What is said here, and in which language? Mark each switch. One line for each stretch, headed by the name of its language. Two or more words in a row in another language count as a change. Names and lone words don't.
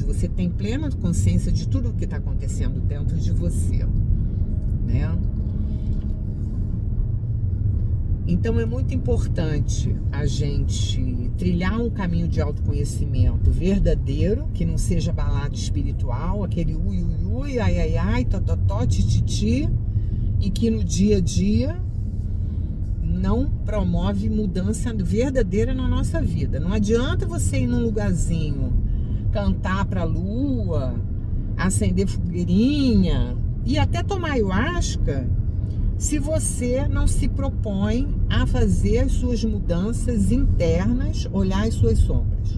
Portuguese: Você tem plena consciência de tudo o que está acontecendo dentro de você, né? Então é muito importante a gente trilhar um caminho de autoconhecimento verdadeiro, que não seja balada espiritual, aquele ui, ui, ui, ai, ai, ai, tototó, tititi, e que no dia a dia não promove mudança verdadeira na nossa vida. Não adianta você ir num lugarzinho, cantar pra lua, acender fogueirinha e até tomar ayahuasca, se você não se propõe a fazer as suas mudanças internas, olhar as suas sombras.